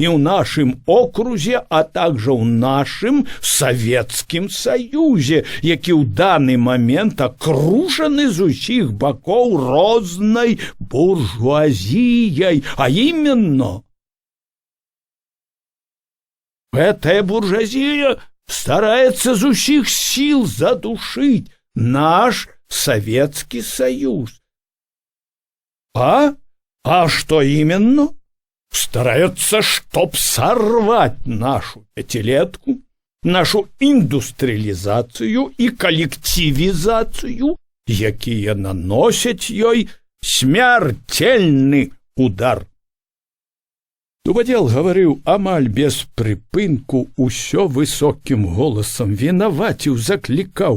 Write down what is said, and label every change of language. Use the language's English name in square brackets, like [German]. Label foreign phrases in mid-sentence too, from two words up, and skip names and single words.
[Belarusian] ў нашым окрузе, [Russian] а также [Belarusian] ў нашым Савецкім Саюзе, які ў даны момент акружаны з усіх бакоў рознай буржуазіяй, [Russian] а именно [Belarusian] гэтая буржуазія стараецца з усіх сіл задушыць наш Советский Союз. [Russian] А что именно? Стараются, чтоб сорвать нашу пятилетку, нашу индустриализацию и коллективизацию, [Belarusian] якія наносять ёй [Russian] смертельный удар. [Belarusian] Дубадзел гаварыў амаль без прыпынку, усё высокім голасам, вінаваціў, заклікаў.